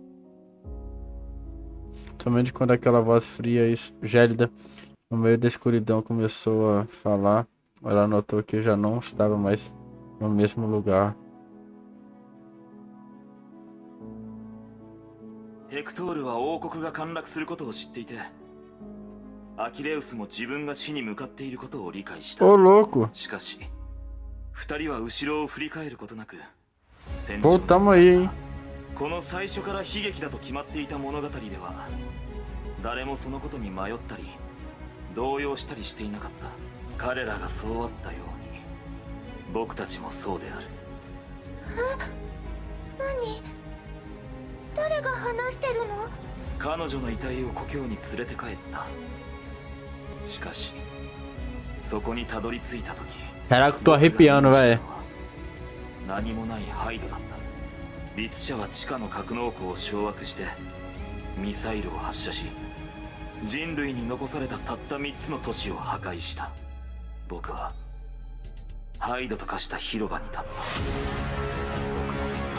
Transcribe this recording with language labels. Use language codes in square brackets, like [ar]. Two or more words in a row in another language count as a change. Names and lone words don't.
[pt] Somente quando aquela voz fria e gélida no meio da escuridão começou a falar, ela notou que já não estava mais no mesmo lugar. [ja] Hector は王国が陥落することを知っていて、アキレウスも自分が死に向かっていることを理解した。 [pt] Ô louco! [ja] しかし、二人は後ろを振り返ることなく、 [pt] Voltamos aí, hein? [ja] この最初から悲劇だと決まっていた物語では、誰もそのことに迷ったり、動揺したりしていなかった。彼らがそうあったように、僕たちもそうである。何？誰が話してるの？彼女の遺体を故郷に連れて帰った。しかし、そこにたどり着いた時、 [pt] Caraca, tô arrepiando, velho. [ja] 何もないハイドだった。律者は地下の格納庫を掌握してミサイルを発射し、人類に残されたたった3つの都市を破壊した。僕はハイドと化した広場に立った。